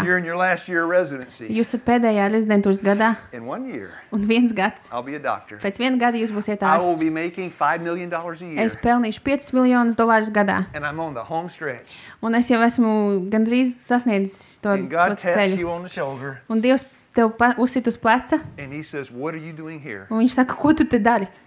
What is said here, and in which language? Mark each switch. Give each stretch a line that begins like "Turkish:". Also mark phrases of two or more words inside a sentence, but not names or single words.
English: You're in your last year of residency.
Latvian: Jūs esat pēdējā rezidentūras gadā
English: In 1 year,
Latvian: un 1 gads.
English: I'll be a doctor.
Latvian: Pēc 1 gada jūs būsiet
English: I will
Latvian: ārsts.
English: be making $5 million a year.
Latvian: Es pelnīšu 5 miljonus dolārus gadā.
English: And I'm on the home stretch.
Latvian: Un es jau esmu gandrīz sasniedzis to
English: And God taps
Latvian: ceļu.
English: you on the shoulder.
Latvian: Un Dievs tev uzsit uz pleca,
English: And He says, what are you doing here?
Latvian: un viņš saka, ko tu te dari?